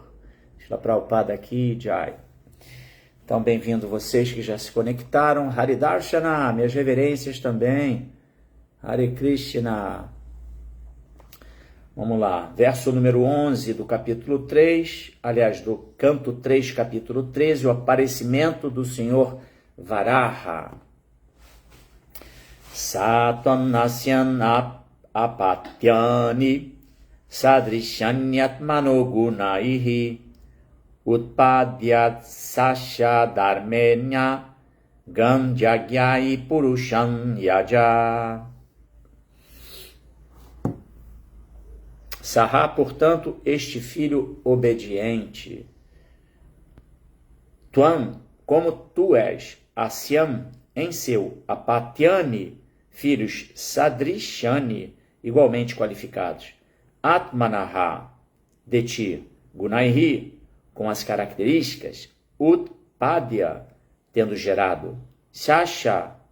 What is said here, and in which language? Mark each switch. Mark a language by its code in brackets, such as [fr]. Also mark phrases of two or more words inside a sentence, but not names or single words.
[pt] Srila Prabhupada aqui, Jai. Então, bem-vindo vocês que já se conectaram. Haridarshana, minhas reverências também. Hare Krishna. Vamos lá, verso número 11 do capítulo 3, aliás, do canto 3, capítulo 13, o aparecimento do Senhor Varaha. [sa] Satam nasyan apatyani sadrishanyatmano gunaihi utpadyat sasha dharmenya ganjagyai purusham yaja. [pt] Saha, portanto, este filho obediente. Tuam, como tu és, Asyam, em seu, Apatyani, filhos Sadrishani, igualmente qualificados. Atmanaha, de ti, Gunaihi, com as características, Utpadya, tendo gerado, Shasa,